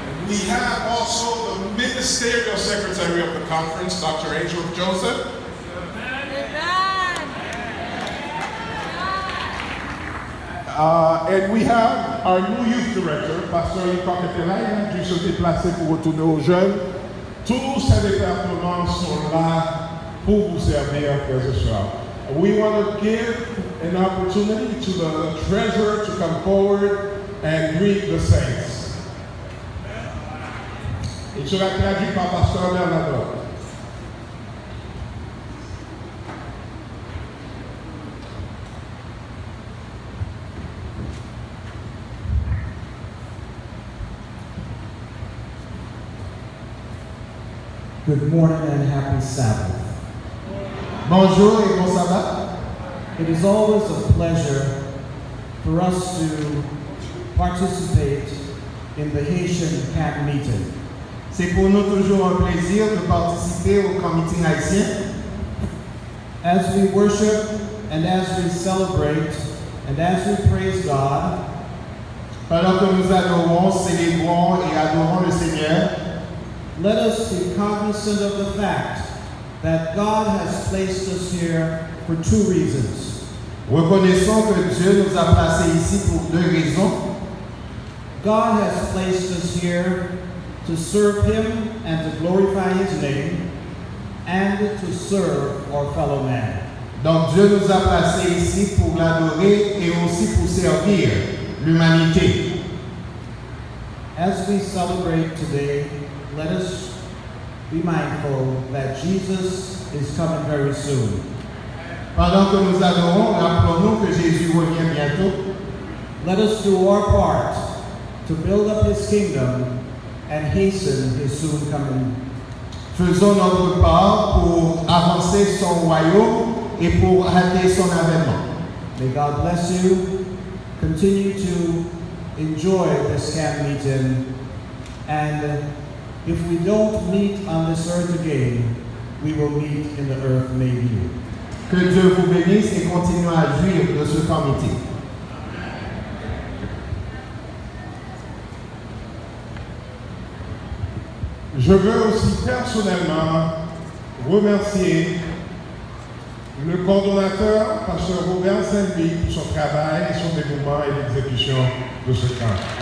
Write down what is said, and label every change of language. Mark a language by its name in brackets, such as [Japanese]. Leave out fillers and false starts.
[English] We have also the ministerial secretary of the conference, Dr. Angel Joseph. And we have our new youth director, Pastor Yikok Ketela. [French] Il a dû se déplacer pour retourner aux jeunes. Tous ces départements sont là pour vous servir, frères et sœurs. [English] We want to give an opportunity to the treasurer to come forward and greet the saints. [French] Il sera traduit par Pasteur Bernardo. [English] Good morning and happy Sabbath. [French] Bonjour et bon sabbat. [English] It is always a pleasure for us to participate in the Haitian camp meeting. [French] C'est pour nous toujours un plaisir de participer au camp meeting haïtien. [English] As we worship and as we celebrate and as we praise God, [French] pendant que nous adorons, célébrons et adorons le Seigneur, [English] let us be cognizant of the fact that God has placed us here for 2 reasons. [French] Reconnaissons que Dieu nous a placés ici pour 2 raisons. [English] God has placed us here to serve Him and to glorify His name and to serve our fellow man. [French] Donc Dieu nous a placés ici pour l'adorer et aussi pour servir l'humanité. [English] As we celebrate today, let us be mindful that Jesus is coming very soon. [French] Pendant que nous adorons, rappelons-nous que Jésus revient bientôt. [English] Let us do our part to build up His kingdom and hasten His soon coming. [French] Faisons notre part pour avancer son royaume et pour hâter son avènement. [English] May God bless you. Continue to enjoy this camp meeting, and if we don't meet on this earth again, we will meet in the earth maybe. [French] Que Dieu vous bénisse et continue à jouir de ce camp meeting. Je veux aussi personnellement remercier le coordonnateur, Pasteur Robert Saint-Louis, pour son travail, son dévouement et l'exécution de ce camp.